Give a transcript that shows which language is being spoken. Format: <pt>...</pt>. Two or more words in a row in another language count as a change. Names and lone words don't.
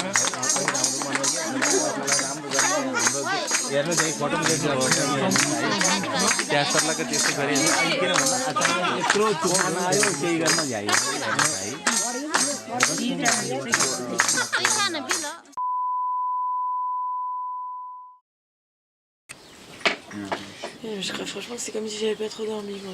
<ne>हेर्नु चाहिँ फोटो त्यहाँ सर्लको त्यस्तो गरे किन भन्दा अचानक यत्रो चुहान आयो केही गर्न भ्याइयो है</ne> <fr>Je crois franchement que c'est comme si j'avais pas trop dormi. Quoi.</fr>